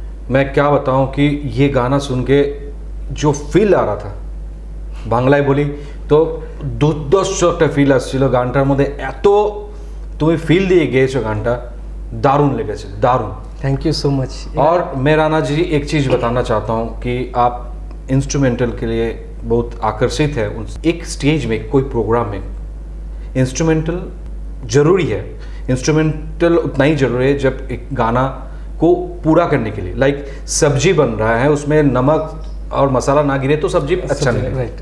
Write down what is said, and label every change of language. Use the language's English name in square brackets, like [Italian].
[Hindi] मैं क्या बताऊं कि ये गाना सुन के जो ফিল आ रहा था [Bangla] বাংলায় বলি তো দুর্দর্শ একটা ফিল আসছিল গানটার মধ্যে। এত তুমি ফিল দিয়ে গেয়েছো গানটা, দারুণ লেগেছে, दारुण। [Hindi] Thank you so much. और मैं राणा जी एक चीज़ बताना चाहता हूँ कि आप इंस्ट्रूमेंटल के लिए बहुत आकर्षित है। एक स्टेज में कोई प्रोग्राम में इंस्ट्रूमेंटल ज़रूरी है। इंस्ट्रूमेंटल उतना ही ज़रूरी है जब एक गाना को पूरा करने के लिए, लाइक सब्जी बन रहा है उसमें नमक और मसाला ना गिरे तो सब्जी अच्छा नहीं लगेगा।